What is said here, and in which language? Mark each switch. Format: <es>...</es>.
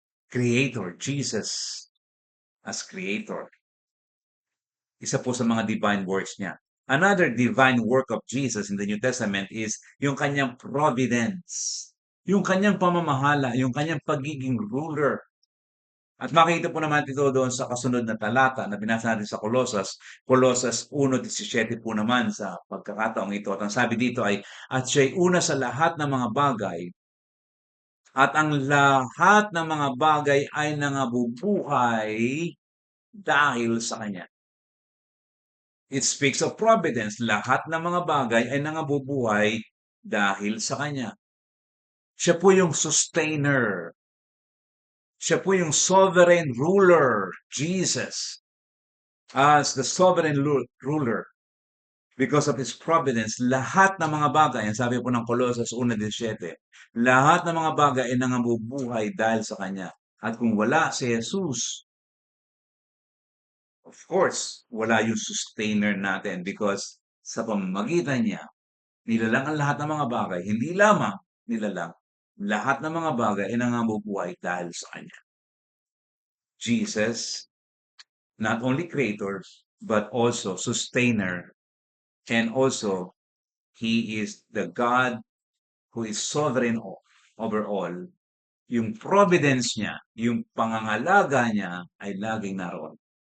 <en>Creator, Jesus as Creator.</en> <tl>Isa po sa mga divine works niya.</tl> <en>Another divine work of Jesus in the New Testament is</en> <tl>yung kanyang providence, yung kanyang pamamahala, yung kanyang pagiging</tl> <en>ruler.</en> <tl>At makikita po naman ito doon sa kasunod na talata na binasa natin sa Colossus 1:17 po naman sa pagkakataong ito. At ang sabi dito ay, at siya'y una sa lahat ng mga bagay, at ang lahat ng mga bagay ay nangabubuhay dahil sa Kanya.</tl> <en>It speaks of providence.</en> <tl>Lahat ng mga bagay ay nangabubuhay dahil sa Kanya. Siya po yung sustainer. Siya po yung</tl> <en>sovereign ruler, Jesus, as the sovereign ruler. Because of His providence,</en> <tl>lahat ng mga bagay, ang sabi po ng Colossus 1:17, lahat ng mga bagay ay nangabubuhay dahil sa Kanya. At kung wala si Jesus,</tl> <en>of course,</en> <tl>wala yung sustainer natin</tl> <en>because</en> <tl>sa pamamagitan niya, nilalang ang lahat ng mga bagay, hindi lamang nilalang, lahat ng mga bagay ay nangabubuhay dahil sa Kanya.</tl> <en>Jesus, not only creator, but also sustainer, and also He is the God who is sovereign over all.</en> <tl>Yung providence niya, yung pangangalaga niya ay laging naroon.</tl>